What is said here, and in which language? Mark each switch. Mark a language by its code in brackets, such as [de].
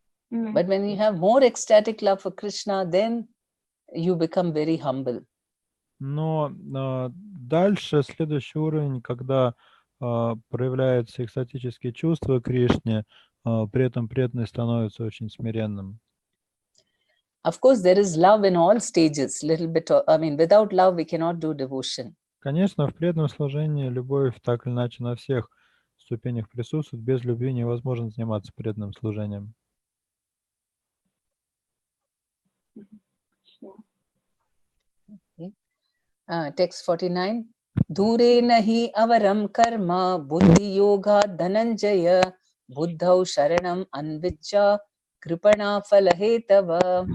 [en] But when you have more ecstatic love for Krishna, then you become very humble. [ru] Но дальше следующий уровень, когда проявляются экстатические чувства Кришне, при этом преданный становится очень смиренным. [en] Of course, there is love in all stages. Little bit. I mean, without love, we cannot do devotion. [ru] Конечно, в преданном служении любовь так или иначе на всех ступенях присутствует. Без любви невозможно заниматься преданным служением. [en] Text 49. [sa] Dure nahi avaram karma buddhi yoga dhananjaya buddhau sharanam anvicha kripana falahetava.